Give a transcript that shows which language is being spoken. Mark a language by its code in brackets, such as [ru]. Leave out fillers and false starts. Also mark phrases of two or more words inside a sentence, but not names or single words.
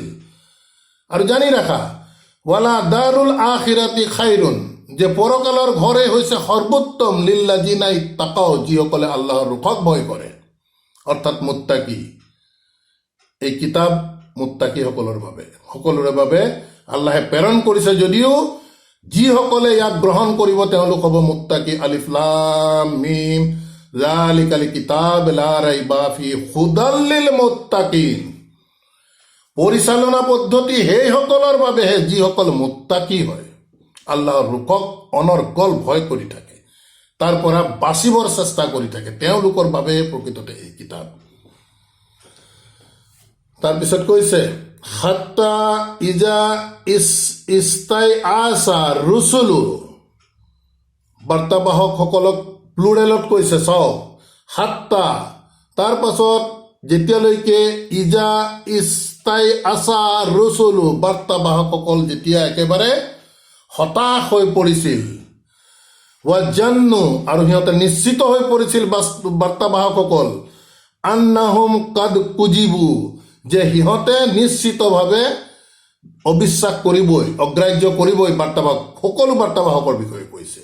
[as] আৰু জানি ৰাখা [ar] ولدار الآخرة خير, [as] যে পৰকালৰ ঘৰে হৈছে সৰ্বোত্তম, [ar] للذين اتقوا [as] যিসকলে আল্লাহৰ ৰুখক ভয় কৰে, অৰ্থাৎ মুত্তাকি। এই কিতাপ মুত্তাকিসকলৰ বাবে, সকলোৰে বাবে আল্লাহে প্ৰেৰণ কৰিছে, যদিও যিসকলে ইয়াক গ্ৰহণ কৰিব তেওঁলোক হ'ব মুত্তাকি। [ar] ألف لام ميم ذلك الكتاب لا ريب فيه هدى للمتقين, [as] পৰিচালনা পদ্ধতি সেইসকলৰ বাবেহে যিসকল মুত্তাকি হয়, আল্লাহৰ ৰুখক অনৰ্গল ভয় কৰি থাকে, তাৰ পৰা বাচিবৰ চেষ্টা কৰি থাকে, তেওঁলোকৰ বাবেহে প্ৰকৃততে এই কিতাপ। তাৰপিছত কৈছে [ar] حتى إذا استيأس الرسل, [as] বাৰ্তাবাহকসকলক প্লুৰেলত কৈছে, চাওক হাত্তা, তাৰ পাছত যেতিয়ালৈকে [ar] إذا استيأس الرسل, [as] বাৰ্তাবাহকসকল যেতিয়া একেবাৰে হতাশ হৈ পৰিছিল, ৱাজান্নু, আৰু সিহঁতে নিশ্চিত হৈ পৰিছিল বাৰ্তাবাহকসকল, [ar] أنهم قد كذبوا, [as] যে সিহঁতে নিশ্চিতভাৱে অবিশ্বাস কৰিবই, অগ্ৰাহ্য কৰিবই সকলো বাৰ্তাবাহকৰ বিষয়ে কৈছে।